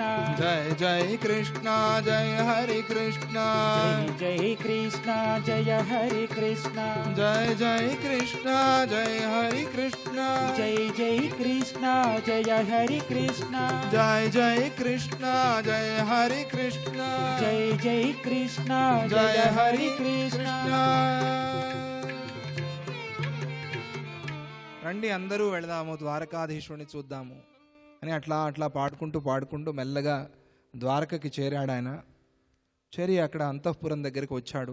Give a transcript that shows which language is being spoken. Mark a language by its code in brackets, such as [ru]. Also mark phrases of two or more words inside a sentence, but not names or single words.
[kn] ಜಯ ಜಯ ಕೃಷ್ಣ ಜಯ ಹರಿ ಕೃಷ್ಣ ಜೈ ಜೈ ಕೃಷ್ಣ ಜಯ ಹರಿ ಕೃಷ್ಣ ಜಯ ಜಯ ಕೃಷ್ಣ ಜಯ ಹರಿ ಕೃಷ್ಣ ಜೈ ಜೈ ಕೃಷ್ಣ ಜಯ ಹರಿ ಕೃಷ್ಣ ಜಯ ಜಯ ಕೃಷ್ಣ ಜಯ ಹರಿ ಕೃಷ್ಣ [te] జై జై కృష్ణ జయ జయ హరి హరి కృష్ణ కృష్ణ రండి అందరూ వెళదాము ద్వారకాధీశుని చూద్దాము అని అట్లా అట్లా పాడుకుంటూ మెల్లగా ద్వారకకి చేరాడు ఆయన. చేరి అక్కడ అంతఃపురం దగ్గరికి వచ్చాడు.